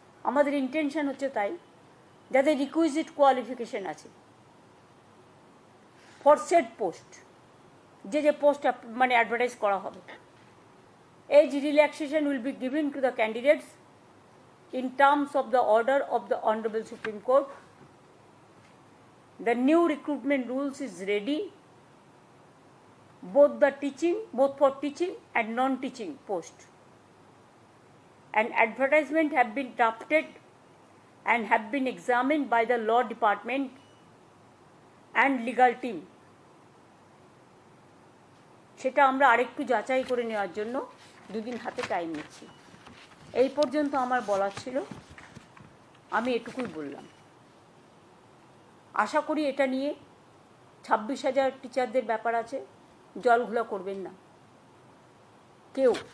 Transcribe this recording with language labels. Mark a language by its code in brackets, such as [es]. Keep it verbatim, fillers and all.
[bn] আমাদের ইন্টেনশন হচ্ছে তাই, যাদের রিকুইজিট কোয়ালিফিকেশন আছে [en] for set post, [bn] যে যে পোস্ট মানে অ্যাডভার্টাইজ করা হবে। [en] Age relaxation will be given to the candidates in terms of the order of the honourable supreme court. The new recruitment rules is ready, both the teaching, both for teaching and non-teaching post. An advertisement have been drafted and have been examined by the law department and legal team. [bn] সেটা আমরা আরেকটু যাচাই করে নেওয়ার জন্য দুদিন হাতে time নিচ্ছি। এই পর্যন্ত আমার বলার ছিল, আমি এটুকুই বললাম। আশা করি এটা নিয়ে ছাব্বিশ হাজার টিচারদের ব্যাপার আছে, জলঘোলা করবেন না কেউ।